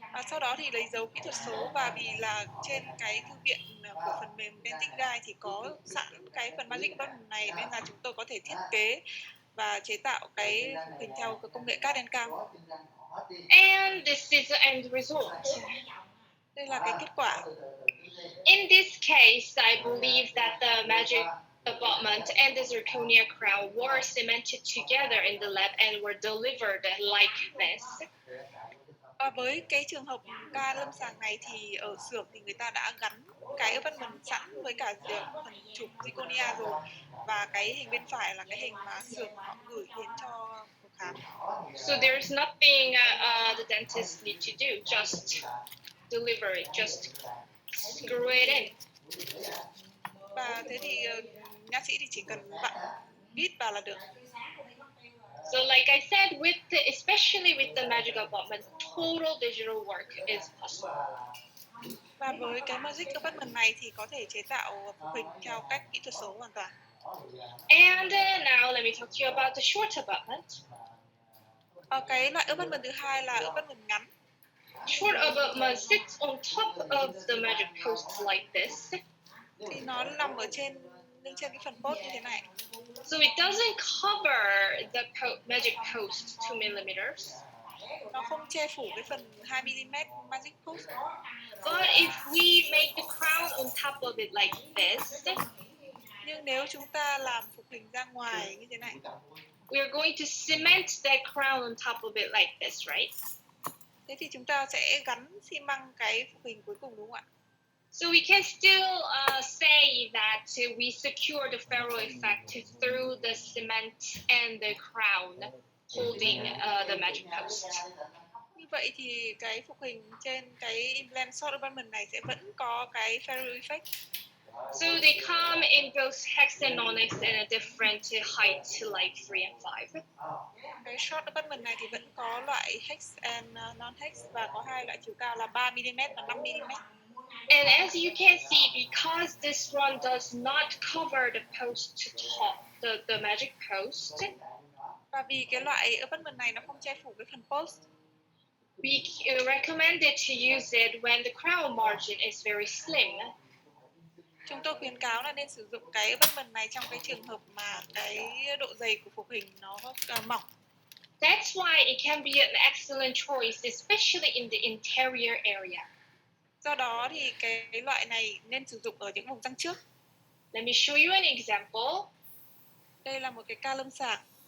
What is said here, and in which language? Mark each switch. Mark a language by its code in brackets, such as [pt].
[vi] Sau đó thì lấy dấu kỹ thuật số, và vì là trên cái thư viện của phần mềm Dental Guide thì có sẵn cái phần magic abutment này, nên là chúng tôi có thể thiết kế và chế tạo cái phục hình theo công nghệ cát đen cao. [en] And this is the end result. [vi] Đây là cái kết quả. [en] In this case, I believe that the magic abutment and the zirconia crown were cemented together in the lab and were delivered like this. [vi] Và với cái trường hợp ca lâm sàng này thì ở xưởng thì người ta đã gắn cái abutment sẵn với cả phần chụp zirconia rồi, và cái hình bên phải là cái hình mà xưởng họ gửi đến cho phòng khám. [en] So there's nothing the dentist need to do, just deliver it, just screw it in. [vi] Và thế thì nha sĩ thì chỉ cần vặn vít vào là được. [en] So like I said, especially with the magic abutment, total digital work is possible. [vi] Và với cái magic abutment này thì có thể chế tạo phục hình theo cách kỹ thuật số hoàn toàn. [en] And now let me talk to you about the short abutment. [vi] Cái loại abutment thứ hai là abutment ngắn. [en] Short abutment sits on top of the magic post like this. [vi] Thì nó nằm ở trên cái phần post như thế này. [en] So it doesn't cover the magic post 2 millimeters. [vi] Nó không che phủ cái phần 2 mm magic post. [en] But if we make the crown on top of it like this, [vi] nhưng nếu chúng ta làm phục hình ra ngoài như thế này, [en] we are going to cement that crown on top of it like this, right? [vi] Thế thì chúng ta sẽ gắn xi măng cái phục hình cuối cùng, đúng không ạ? [en] So we can still say that we secure the ferrule effect through the cement and the crown holding the magic post. [vi] Như vậy thì cái phục hình trên cái implant short abutment này sẽ vẫn có cái ferrule effect. [en] So they come in both hex and non-hex and a different height, like 3 and 5. [vi] Cái short abutment này thì vẫn có loại [en] hex and non-hex [vi] và có hai loại chiều cao là 3 mm và 5 mm. [en] And as you can see, because this one does not cover the post top, the magic post, [vi] và vì cái loại abutment này nó không che phủ cái phần post, [en] we recommended to use it when the crown margin is very slim. [vi] Chúng tôi khuyến cáo là nên sử dụng cái abutment này trong cái trường hợp mà cái độ dày của phục hình nó mỏng. [en] That's why it can be an excellent choice, especially in the interior area. [vi] Do đó thì cái loại này nên sử dụng ở những vùng răng trước. [en] Let me show you an example. [vi] Đây là một cái ca lâm sàng.